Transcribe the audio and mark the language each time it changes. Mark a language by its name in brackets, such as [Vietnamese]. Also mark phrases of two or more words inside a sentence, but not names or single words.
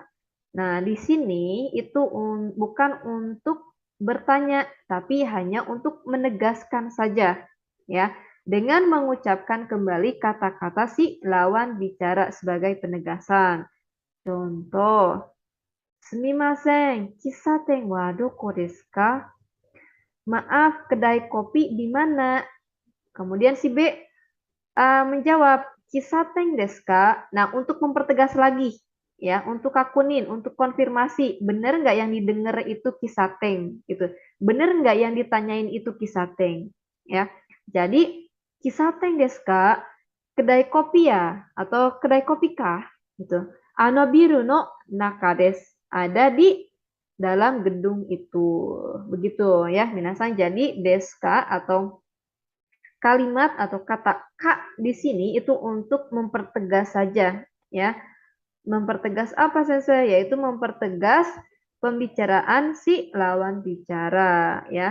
[Indonesian] Nah, di sini itu bukan untuk bertanya tapi hanya untuk menegaskan saja ya dengan mengucapkan kembali kata-kata si lawan bicara sebagai penegasan. Contoh, [Japanese] すみません、喫茶店はどこですか? [Indonesian] Maaf, kedai kopi di mana? Kemudian si B menjawab, [Japanese] 喫茶店ですか? [Indonesian] Nah, untuk mempertegas lagi, ya, untuk akunin, untuk konfirmasi, benar nggak yang didengar itu kisaten, gitu. Benar nggak yang ditanyain itu kisaten, ya. Jadi, [Japanese] 喫茶店ですか? [Indonesian] Kedai kopi ya, atau kedai kopi kah? [Japanese] Gitu. あのビルの中です. [Indonesian] Ada di dalam gedung itu. Begitu ya, minasang. Jadi, [Japanese] ですか [Indonesian] atau kalimat atau kata ka di sini itu untuk mempertegas saja, ya. Mempertegas apa Sensei? Yaitu mempertegas pembicaraan si lawan bicara, ya.